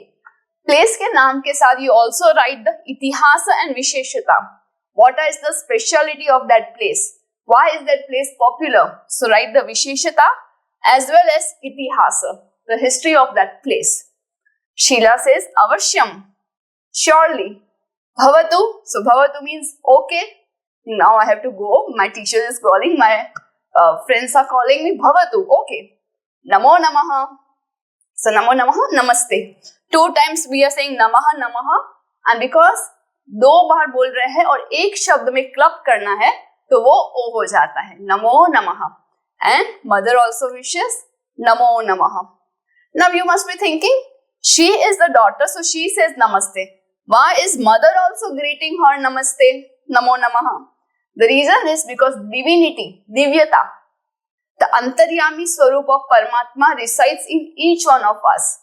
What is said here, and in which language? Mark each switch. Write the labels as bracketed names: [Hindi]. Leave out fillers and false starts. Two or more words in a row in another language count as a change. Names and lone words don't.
[English] Place [Hindi] के नाम के साथ [English] you also write the itihasa and visheshata. What is the speciality of that place? Why is that place popular? So write the visheshata as well as itihasa, the history of that place. Sheila says, avashyam, surely. Bhavatu. So Bhavatu means okay. Now I have to go. My teacher is calling. My friends are calling me. [Sanskrit] Bhavatu. Okay. Namo Namaha. So Namo Namaha, Namaste. [English] 2 times we are saying [Sanskrit] Namaha, Namaha. [English] And because [Hindi] 2 बार बोल रहे हैं और एक शब्द में क्लब करना है तो वो ओ हो जाता है. [Sanskrit] Namo Namaha. [English] And mother also wishes [Sanskrit] Namo Namaha. [English] Now you must be thinking, she is the daughter, so she says Namaste. Why is mother also greeting her Namaste, [Sanskrit] Namo Namaha? [English] The reason is because divinity, Divyata, the [Sanskrit] Antaryami Swarup [English] of Paramatma resides in each one of us.